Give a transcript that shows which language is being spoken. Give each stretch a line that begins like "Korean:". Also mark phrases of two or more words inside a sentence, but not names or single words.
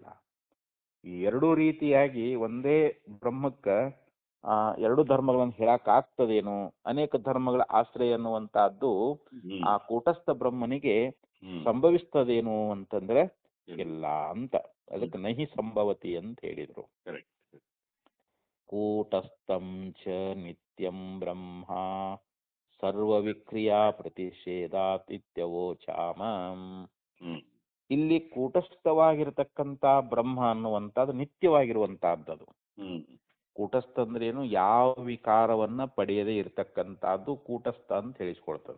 Kannada: ಈ ಎರಡೂ ರೀತಿಯಾಗಿ ಒಂದೇ ಬ್ರಹ್ಮಕ್ಕ ಎರಡು ಧರ್ಮಗಳನ್ನು ಹೇಳಕ್ ಆಗ್ತದೇನು, ಅನೇಕ ಧರ್ಮಗಳ ಆಶ್ರಯ ಅನ್ನುವಂತಹದ್ದು ಆ ಕೂಟಸ್ಥ ಬ್ರಹ್ಮನಿಗೆ ಸಂಭವಿಸ್ತದೇನು ಅಂತಂದ್ರೆ ಇಲ್ಲ ಅಂತ.
Sanskrit: ಅದಕ್ಕೆ ನಹಿ ಸಂಭವತಿ
Kannada: ಅಂತ ಹೇಳಿದ್ರು.
Sanskrit: ಕೂಟಸ್ಥಂ ಚ ನಿತ್ಯಂ ಬ್ರಹ್ಮ ಸರ್ವ ವಿಕ್ರಿಯಾ ಪ್ರತಿಷೇಧಾತ್ ಇತ್ಯವೋಚಾಮ.
Kannada: ಇಲ್ಲಿ ಕೂಟಸ್ಥವಾಗಿರತಕ್ಕಂತ ಬ್ರಹ್ಮ ಅನ್ನುವಂಥದ್ದು ನಿತ್ಯವಾಗಿರುವಂತಹದ್ದು. ಕೂಟಸ್ಥ ಅಂದ್ರೆ ಏನು? ಯಾವ ವಿಕಾರವನ್ನ ಪಡೆಯದೇ ಇರತಕ್ಕಂತಹದ್ದು ಕೂಟಸ್ಥ ಅಂತ ಹೇಳಿಸ್ಕೊಳ್ತದೆ.